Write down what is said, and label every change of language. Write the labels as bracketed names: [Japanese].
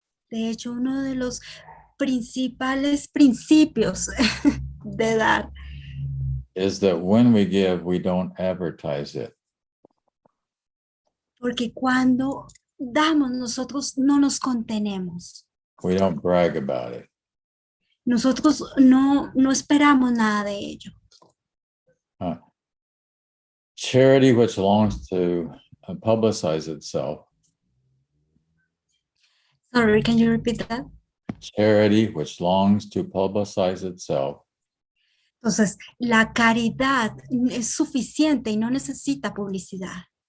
[Spanish] De hecho, uno de los principales principios de dar [English] is that when we give, we don't advertise it. [Spanish] porque cuando damos nosotros no nos contenemos. [English] We don't brag about it. [Spanish] Nosotros no esperamos nada de ello. [English] Charity, which longs to publicize itself. Sorry, can you repeat that? Charity, which longs to publicize itself, [Spanish] Entonces, la caridad es suficiente y no necesita publicidad.